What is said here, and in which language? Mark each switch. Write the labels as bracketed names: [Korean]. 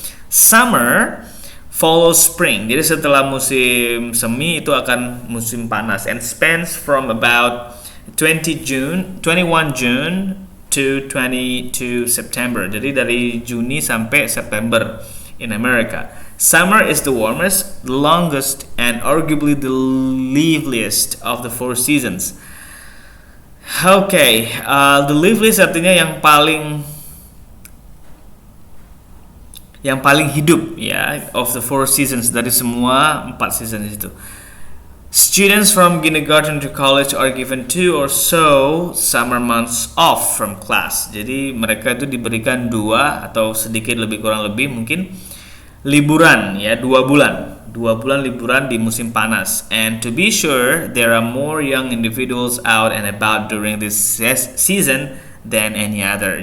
[English] Summer follows spring. [Indonesian] Jadi setelah musim semi itu akan musim panas, [English] and spans from about 21 June to 22 September. [Indonesian] Jadi dari Juni sampai September [English] in America. Summer is the warmest, longest, and arguably the liveliest of the four seasons. [Indonesian] The liveliest artinya yang paling hidup ya, [English] of the four seasons, [Indonesian] dari semua 4 seasons itu. [English] Students from kindergarten to college are given 2 or so summer months off from class. [Indonesian] Jadi mereka itu diberikan 2 atau sedikit lebih kurang lebih mungkin liburan ya, 2 bulan. 2 bulan liburan di musim panas. [English] And to be sure, there are more young individuals out and about during this season than any other.